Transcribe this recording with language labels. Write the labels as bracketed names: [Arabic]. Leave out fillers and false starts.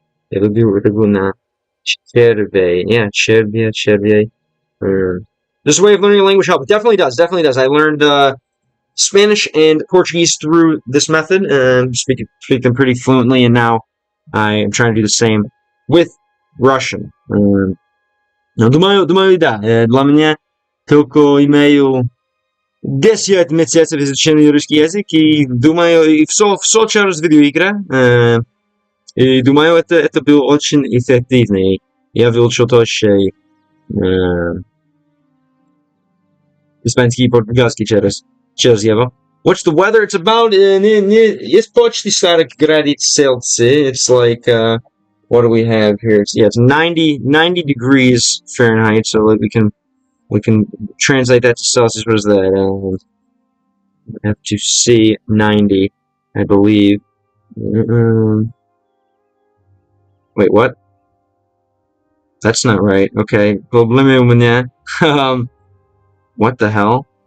[English] It'll be na chervey. Yeah, chervey. This way of learning a language helps. Definitely does. I learned Spanish and Portuguese through this method. Speak them pretty fluently, and now I am trying to do the same with Russian. [Russian] No, думаю, да. Для меня только имею 10 месяцев изучения русский язык, и думаю, и все через видеоигры. И думаю, это было очень эффективно. Я выучил тоже испанский и португальский через его. [English] What's the weather? It's about it's [Russian] почти 40 градусов [English] Celsius. It's like what do we have here? It's 90 degrees Fahrenheit. So like we can translate that to Celsius. What is that? I have to see 90, I believe. Wait, what? That's not right. Okay. [Russian] Problemy u mnie. [English] What the hell?